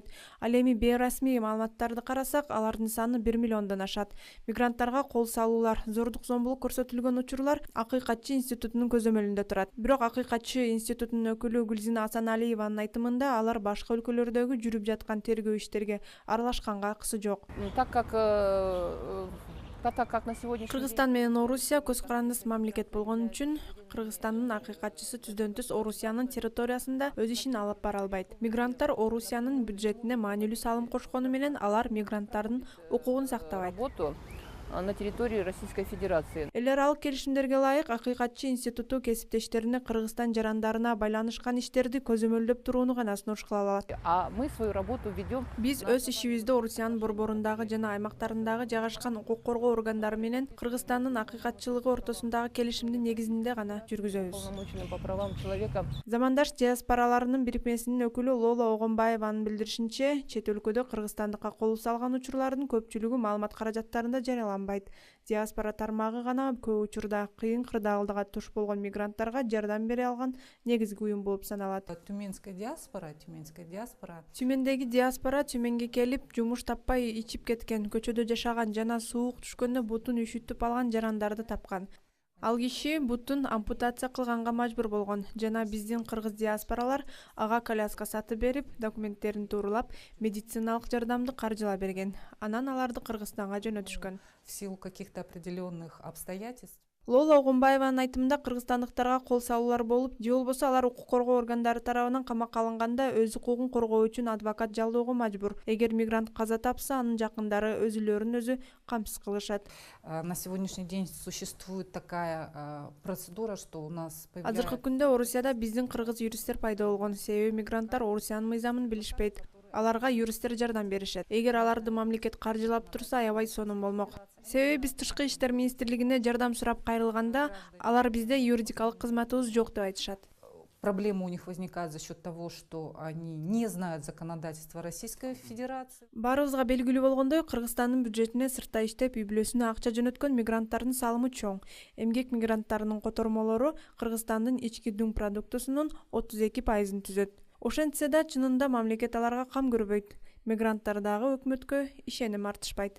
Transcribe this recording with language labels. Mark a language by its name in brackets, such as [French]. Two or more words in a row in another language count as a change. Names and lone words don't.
[Kyrgyz] Ал эми бейрасмий маалыматтарды карасак, алардын саны 1 миллиондон ашат. Мигранттарга кол салуулар, зордук зомбулук көрсөтүлгөн учурлар Акыйкатчы институтунун көзөмөлүндө турат. Бирок Акыйкатчы институтунун өкүлү Гүлзина Асаналиеванын айтымында алар башка өлкөлөрдөгү жүрүп жаткан тергөө иштерге аралашканга акысы жок. [Russian] Так как на сегодняшний [Kyrgyz] Кыргызстан менен Орусия көз карандыс мамлекет болгон үчүн Кыргызстандын акыйкатчысы түздөн-түз Орусиянын территориясында өз ишин алып бара албайт. Мигранттар Орусиянын бюджетине маанилүү салым кошкону менен алар мигранттардын укугун сактабайт. [Russian] на территории Российской Федерации. [Kyrgyz] Эл аралык келишимдерге ылайык Акыйкатчы институту кесиптештерине Кыргызстан жарандарына байланышкан иштерди көзөмөлдөп турууну гана сунуш кыла алат. [Russian] А мы свою работу ведем. [Kyrgyz] Биз өз ишибизди Орусиянын борборундагы жана аймактарындагы жайгашкан укук коргоо органдары менен Кыргызстандын акыйкатчылыгы ортосундагы келишимдин негизинде гана жүргүзөбүз. [Russian] Полномоченным по правам человека. [Kyrgyz] Замандаш диаспораларынын бирикмесинин өкүлү Лола Огонбаеванын билдиришинче, чет өлкөдө Кыргызстандыкка кол салган учурлардын көпчүлүгү маалымат каражаттарында жарыяланбайт. Диаспора тармагы гана көп учурда кыйын кырдаалдыга туш болгон мигранттарга жардам бере алган негизги уюм болуп саналат. [Russian] Тюменская диаспора. [Kyrgyz] Тюмендеги диаспора Тюменге келип, жумуш таппай ичип кеткен, көчөдө жашаган жана суук түшкөндө бутун үйшүтүп алган жарандарды тапкан. Ал киши бутун ампутация кылганга мажбур болгон жана биздин кыргыз диаспоралар ага коляска сатып берип, документтерин туурулап, медициналык жардамды каржылап берген. Анан аларды Кыргызстанга жөнөтүшкөн. [Russian] В силу каких-то определенных обстоятельств. [Kyrgyz] Лола Огонбаеванын айтымында кыргызстандыктарга кол салуулар болуп, же болбосо алар укук коргоо органдары тарабынан камакка алынганда өз укугун коргоо үчүн адвокат жалдоого мажбур. Эгер мигрант каза тапса, анын жакындары өзүлөрүн өзү камсыз кылышат. [Russian] На сегодняшний день существует такая процедура, что у нас [Kyrgyz] Азыркы күндө Орусияда биздин кыргыз юристтер пайда болгон. Себеби мигранттар Орусиянын мыйзамын билишпейт. Аларга юристтер жардам беришет. Эгер аларды мамлекет каржылап турса, аябай сонун болмок. Себеби биз Тышкы иштер министрлигине жардам сурап кайрылганда, алар бизде юридикалык кызматыбыз жок деп айтышат. [Russian] Проблема у них возникает за счет того, что они не знают законодательства Российской Федерации. [Kyrgyz] Баарыбызга белгилүү болгондой, Кыргызстандын бюджетине сыртта иштеп, үй бүлөсүнө акча жөнөткөн мигранттардын салымы чоң. Эмгек мигранттарынын котормолору Кыргызстандын ички дүң продуктусунун 32%-ын түзөт. Ошентсе да чынында мамлекет аларга кам көрбөйт. Мигранттар дагы өкмөткө ишеним артышпайт.